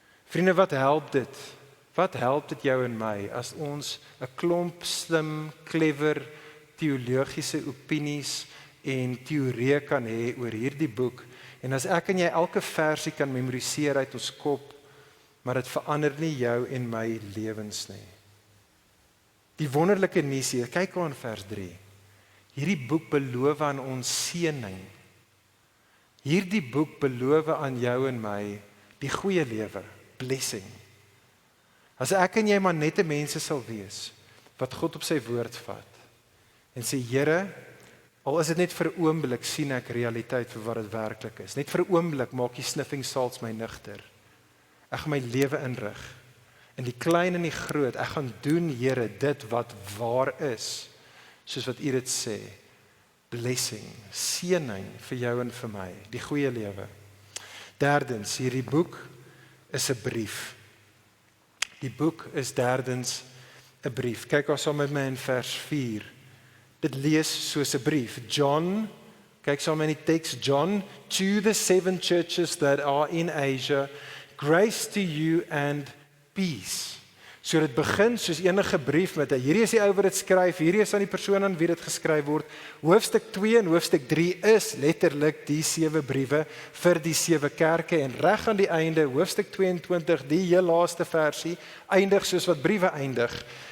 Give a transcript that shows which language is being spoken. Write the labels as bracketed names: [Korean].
[Afrikaans] Vriende, wat help dit? Wat help dit jou en my as ons 'n klomp slim, clever, teologiese opinies en teorieë kan hê oor hierdie boek, en as ek en jy elke versie kan memoriseer uit ons kop, maar dit verander nie jou en my lewens nie. Die wonderlike nuus hier, kyk aan vers 3. Hierdie boek beloof aan ons seëning. Hierdie boek beloof aan jou en my die goeie lewe, blessing. As ek en jy maar net 'n mense sal wees wat God op sy woord vat en sê, Here, al is dit net vir 'n oomblik sien ek realiteit vir wat dit werklik is. Net vir 'n oomblik maak die sniffing salts my nigter. Ek gaan my lewe inrig. In die klein en die groot, ek gaan doen, Here, dit wat waar is, soos wat U dit sê. Blessing, seëning vir jou en vir my, die goeie lewe. Derdens, hierdie boek is 'n brief. Die boek is derdens 'n brief. Kyk ons saam met my in vers 4. Dit lees soos 'n brief. [English] John, [Afrikaans] kyk saam in die teks, [English] John, to the 7 churches that are in Asia, grace to you and peace. [Afrikaans] So dit begin soos enige brief met hierdie is die ou wat dit skryf, hierdie is aan die persoon aan wie dit geskryf word. Hoofstuk 2 en hoofstuk 3 is letterlik die 7 briewe vir die 7 kerke, en reg aan die einde, hoofstuk 22, die heel laaste versie, eindig soos wat briewe eindig.